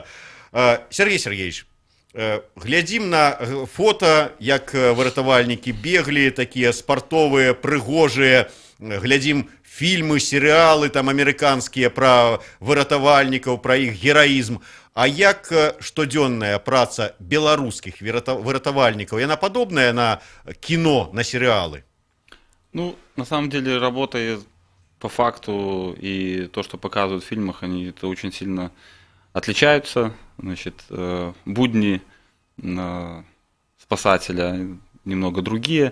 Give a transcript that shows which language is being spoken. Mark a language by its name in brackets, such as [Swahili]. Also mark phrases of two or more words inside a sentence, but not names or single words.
[Belarusian] Сергей Сергеевич, глядзім на фота, як выратавальнікі беглі, такія спартовыя, прыгожыя, глядзім фільмы, серыялы там амерыканскія пра выратавальнікаў, пра іх гераізм. А як штодзённая праца беларускіх выратавальнікаў, яна падобная на кино, на сериалы? [Russian] Ну, на самом деле, работая по факту и то, что показывают в фильмах, они это очень сильно отличаются. Значит, будни спасателя немного другие.